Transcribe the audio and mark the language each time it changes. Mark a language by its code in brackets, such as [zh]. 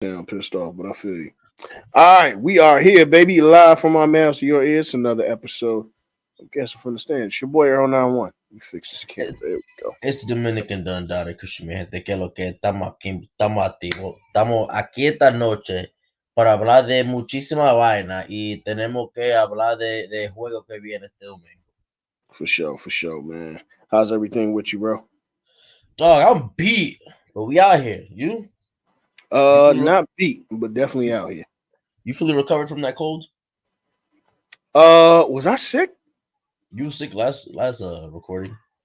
[en] Sound pissed off, but I feel you. All right, we are here, baby, live from our mouths to your ears. Another episode. I'm guessing from the stand. It's your boy Earl 91. Let me fix this camera. There we go. [es] Es Dominican Dundada, Christian, mi gente, que es lo que estamos activos. Estamos aquí esta noche para hablar de muchísima vaina y tenemos que hablar de juego que viene este domingo. [en] For sure, man. How's everything with you, bro? Dog, I'm beat, but we out here. You fully Not beat, but definitely you, out here. you fully recovered from that cold? Was I sick? You were sick last recording.